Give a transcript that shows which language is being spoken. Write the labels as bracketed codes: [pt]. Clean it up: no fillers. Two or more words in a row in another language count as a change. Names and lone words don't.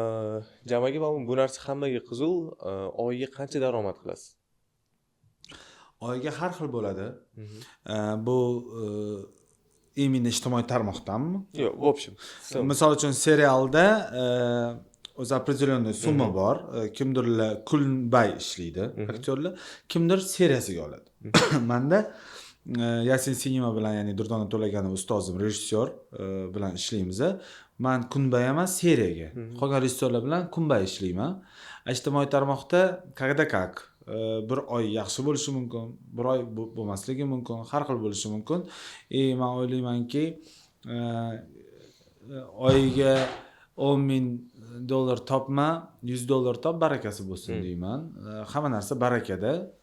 [uz] Jamaga bu narsa hammaga qiziq. Oyiga qancha daromad qilasiz? oyiga har xil bo'ladi. Bu именно ijtimoiy tarmoqdanmi? Yo'q, [ru] в общем. [uz] Misol uchun serialda o'zi определенный summa bor. Kimdirlar kunbay ishlaydi aktyorlar, kimdir seriyasiga oladi. Menda Yasin Sinema bilan, ya'ni Durdona To'laganov ustozim, rejissyor bilan ishlaymiz. Men kunbay emas, seriyaga. Qolgan rejissyorlar bilan kunbay ishlayman. Ijtimoiy tarmoqda [ru] когда как [uz] bir oy yaxshi bo'lishi mumkin, bir oy bo'lmasligi mumkin, har xil bo'lishi mumkin. Men o'ylaymanki, oyiga $10,000 topma, $100 top, barakasi bo'lsin deyman. Hamma narsa barakada.